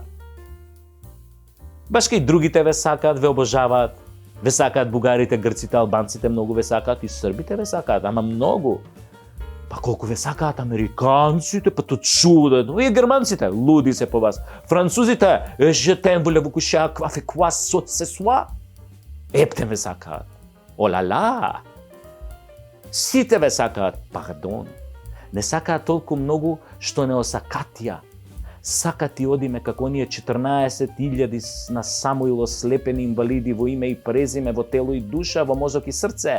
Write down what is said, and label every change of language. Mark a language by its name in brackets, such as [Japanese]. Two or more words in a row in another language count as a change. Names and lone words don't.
[Macedonian] Баш кај другите ве сакаат, ве обожаваат, ве сакаат бугарите, грците, албанците, многу ве сакаат, и србите ве сакаат, ама многу. Па колку ве сакаат американците, па то чудено, и германците, луди се по вас. Французите, [French] je t'aime, voulez-vous coucher avec quoi ce soir? [Macedonian] Епте ве сакаат. Олала! Сите ве сакаат, пардон. Не сакаат толку многу што не осакатија. сака ти одиме како оние 14.000 на Самуил ослепени инвалиди во име и презиме, во тело и душа, во мозок и срце.